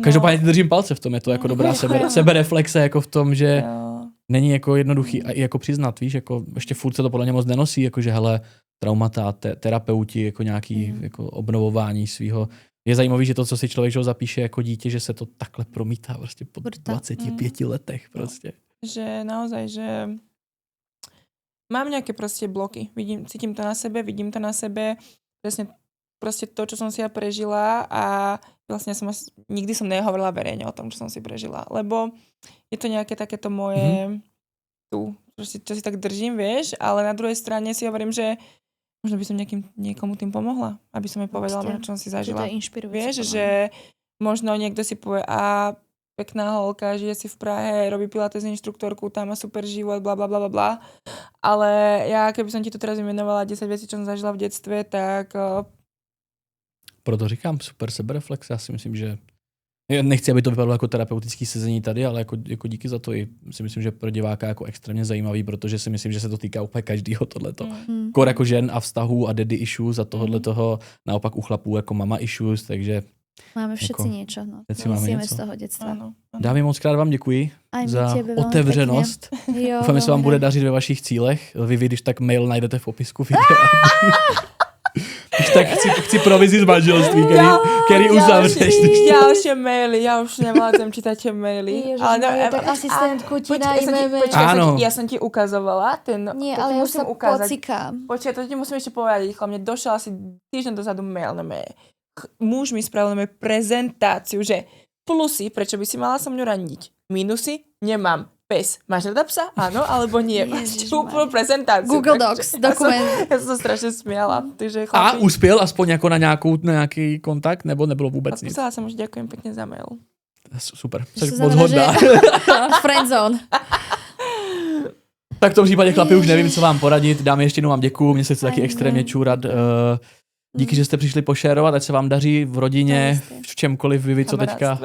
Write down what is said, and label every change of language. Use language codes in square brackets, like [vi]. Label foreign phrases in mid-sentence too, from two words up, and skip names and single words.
[cs] Každopádně držím palce v tom, je to jako dobrá sebereflexe jako v tom, že není jako jednoduchý a jako přiznat, víš, jako ještě furt se to podle mě moc nenosí, jakože hele, traumata, terapeuti, jako nějaký jako obnovování svýho. Je zajímavý, že to, co si člověk zapíše jako dítě, že se to takhle promítá prostě po 25 letech prostě. [sk] Že naozaj, že mám nejaké proste bloky. Cítim to na sebe, vidím to na sebe. Presne proste to, čo som si ja prežila a vlastne nikdy som nehovorila verejne o tom, čo som si prežila. Lebo je to nejaké takéto moje čo si tak držím, vieš, ale na druhej strane si hovorím, že možno by som niekomu tým pomohla, aby som jej povedala, čo som si zažila. Vieš, že možno niekto si povie, a pekná holka, žije si v Prahe, robí pilates inštruktorku, tam má super život, bla bla bla bla bla. Ale ja, keby som ti to teraz vymenovala 10 vecí, čo som zažila v detstve, tak... [cs] Proto říkám, super sebereflex, já si myslím, že nechci, aby to vypadalo jako terapeutický sezení tady, ale jako díky za to i si myslím, že pro diváka jako extrémně zajímavý, protože si myslím, že se to týká úplně každého tohleto. Kor jako žen a vztahů a [en] daddy issues [cs] a tohohle toho, naopak u chlapů jako [en] mama issues, [cs] takže [sk] máme všetci jako, niečo, no. Musíme z toho detstva. Áno. [cs] Dámy, moc krát vám děkuji za otevřenost. Doufám, že se vám bude dařit ve vašich cílech. Vy, když tak mail najdete v popisku videa. Tak chci provizi z manželství, který uzavřeš. [sk] Ďalšie maily, ja už nevládzem čítať tie maily. [cs] Ježiš, ale tak asistentku ti najmeme. [sk] Ja som ti ukazovala ten... Nie, ale ja sa pocikám. Počkaj, to ti musím ešte povedať. Mne došiel asi týždeň dozadu mail na mail. Muž mi spravil prezentáciu, že plusy, prečo by si mala so mňou randiť. Minusy, nemám. Pes. Máš rada psa? Áno, alebo nie. Máš úplnú prezentáciu. Google Docs, dokument. Ja som sa strašne smiala. Takže chlapi... [cs] A uspěl aspoň jako na nějaký kontakt, nebo nebylo vůbec nic? [sk] Písala som už, ďakujem pekne za mail. [cs] Super, jsi moc hodná. Friendzone. Tak v tom případě, chlapi, už nevím, co vám poradit. Dámy, ještě jednou vám děkuju, mně se chce taky extrémně čůrat. Díky, že jste přišli pošerovat, ať se vám daří v rodině, v čemkoliv vy, co teďka...